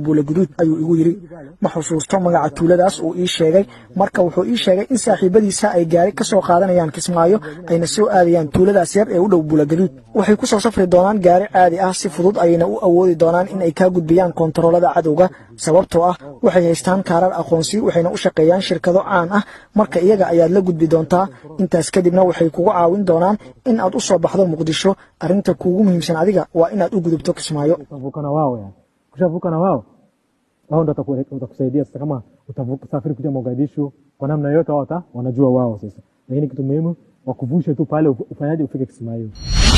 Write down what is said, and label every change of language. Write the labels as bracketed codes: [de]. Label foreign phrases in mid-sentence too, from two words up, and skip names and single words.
[so] buula guduud ayuu igu yidhi ma xusuusto magaca tuuladaas uu ii sheegay marka wuxuu ii sheegay in saaxiibadiisa ay gaari ka soo qaadanayaan kismaayo ayna soo aadayaan tuuladaas yar ee u dhow buula guduud waxay ku soo safri doonaan gaari caadi ah si fudud ayayna u awoodi doonaan in ay kaa gudbiyaan kontaroolada cadowga sababtoo ah waxay haystaan kaarar aqoonsi waxayna u shaqeeyaan shirkado caan ah marka iyaga ayaad la gudbi doontaa intaas kadibna waxay kugu caawin doonaan in aad u soo baxdo muqdisho arrinta kuugu muhiimsan adiga waa inaad u gudubto kismaayo [sw] kushavuka na wao wao ndo watakusaidia sasa kama utasafiri kuja Mogadishu kwa namna yote wanajua wao sasa lakini kitu muhimu wakuvushe tu pale ufanyaje ufike Kismayo.